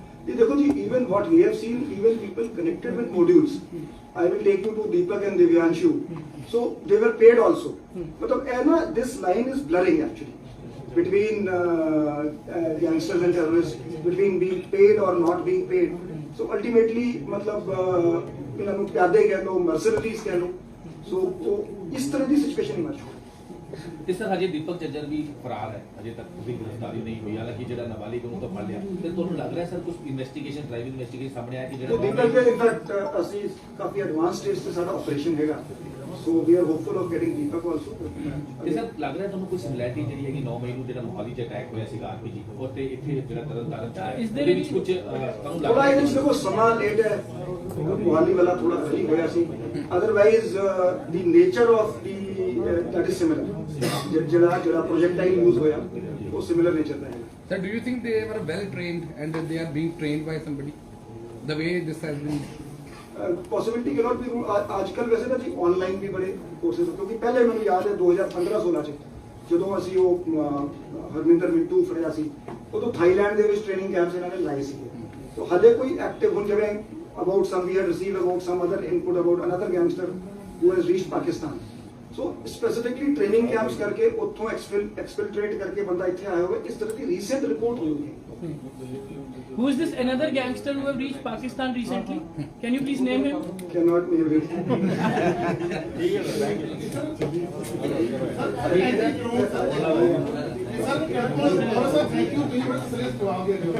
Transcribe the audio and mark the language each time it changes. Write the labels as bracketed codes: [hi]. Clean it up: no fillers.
[hi] देखो जी, [en] even what we have seen, even people connected with modules. I will take you to Deepak and Divyanshu. So they were paid also. [hi] मतलब है ना, [en] this line is blurring actually between youngsters and terrorists, between being paid or not being paid. [hi] So ultimately मतलब इन्होंने प्यादे कह लो, mercenaries कह लो. So इस तरह की situation इमर्ज हो। [pa] ਤੇ ਸਰ ਹਜੇ ਦੀਪਕ ਚੱਜਰ ਵੀ ਫਰਾਰ ਹੈ, ਹਜੇ ਤੱਕ ਉਹਦੀ ਗ੍ਰਿਫਤਾਰੀ ਨਹੀਂ ਹੋਈ, ਹਾਲਾਂਕਿ ਜਿਹੜਾ ਨਾਬਾਲਿਗ ਉਹਨੂੰ ਤਾਂ ਫੜ ਲਿਆ। ਤੇ ਤੁਹਾਨੂੰ ਲੱਗ ਰਿਹਾ ਸਰ ਕੁਝ ਇਨਵੈਸਟੀਗੇਸ਼ਨ, ਪ੍ਰਾਈਵੇਟ ਇਨਵੈਸਟੀਗੇਸ਼ਨ ਸਾਹਮਣੇ ਆਇਆ ਕਿ [hi] तो दीपक [pa] ਜਿਹੜਾ के इनफैक्ट ਅਸੀਂ ਕਾਫੀ ਐਡਵਾਂਸ ਸਟੇਜ ਤੇ ਸਾਡਾ ਆਪਰੇਸ਼ਨ ਹੈਗਾ। [en] So we are hopeful of getting Deepak also. [pa] ਤੇ ਸਰ ਲੱਗ ਰਿਹਾ ਤੁਹਾਨੂੰ ਕੋਈ ਸਿਮਿਲੈਰਿਟੀ ਜਿਹੜੀ ਹੈਗੀ 9 ਮਈ ਨੂੰ ਜਿਹੜਾ ਮੋਹਾਲੀ 'ਚ ਅਟੈਕ ਹੋਇਆ ਸੀਗਾ ਆਰਪੀਜੀ ਔਰ ਤੇ ਇੱਥੇ ਜਿਹੜਾ ਤਰਨਤਾਰਨ 'ਚ ਆਇਆ, ਇਹਦੇ ਵਿੱਚ ਕੁਝ ਤੁਹਾਨੂੰ ਲੱਗ [hi] थोड़ा [pa] ਰਿਹਾ ਇਹ ਦੇਖੋ ਸਮਾਂ ਲੇਟ ਹੈ, ਮੁਹਾਲੀ ਵਾਲਾ ਥੋੜਾ ਅਰਲੀ ਹੋਇਆ ਸੀ। [en] Otherwise the nature of the that is similar. [pa] ਜਿਹੜਾ ਪ੍ਰੋਜੈਕਟਾਈਲ ਯੂਜ਼ ਹੋਇਆ ਉਹ ਸਿਮਿਲਰ ਨੇਚਰ ਦਾ ਹੈ। [en] Sir, do you think they were well trained and that they are being trained by somebody? The way this has been. Possibility cannot be rule. [pa] ਅੱਜ ਕੱਲ ਵੈਸੇ ਤਾਂ ਜੀ online ਵੀ ਬੜੇ ਕੋਰਸਿਸ, ਕਿਉਂਕਿ ਪਹਿਲੇ ਮੈਨੂੰ ਯਾਦ ਹੈ 2015-16 ਚ ਜਦੋਂ ਅਸੀਂ ਉਹ ਹਰਮਿੰਦਰ ਮਿੰਟੂ ਫੜਿਆ ਸੀ, ਉਦੋਂ ਥਾਈਲੈਂਡ ਦੇ ਵਿੱਚ ਟ੍ਰੇਨਿੰਗ ਕੈਂਪਸ ਇਹਨਾਂ ਨੇ ਲਾਏ ਸੀ। ਤਾਂ ਹਜੇ ਕੋਈ ਐਕਟਿਵ ਹੁਣ ਜਿਵੇਂ [en] about some we had received about some other input about another gangster who has reached Pakistan. So specifically training camps [hi] करके उठों exfiltrate करके बंदा इत्थे आया हुआ, इस तरह की [en] recent report [hi] हुई है। [en] Who is this another gangster who have reached Pakistan recently? Can you please name him? Cannot name him. Thank you जवाब